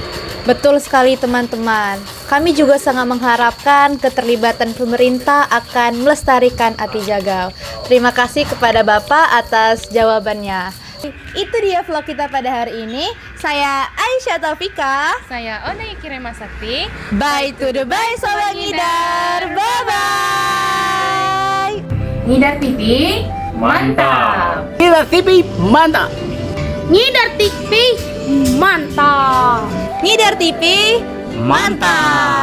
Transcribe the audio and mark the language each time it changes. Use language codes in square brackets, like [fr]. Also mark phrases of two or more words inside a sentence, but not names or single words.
[id] Betul sekali teman-teman. Kami juga sangat mengharapkan keterlibatan pemerintah akan melestarikan api jagau. Terima kasih kepada Bapak atas jawabannya. Itu dia vlog kita pada hari ini. Saya Aisyah Taufika. Saya Ona Ikirema Sakti. [en] Bye to the bye [id] Sobat Ngidar. Bye-bye. Ngidar TV, mantap. Ngidar TV mantap. Ngidar TV, mantap. Ngidar TV, Mantap.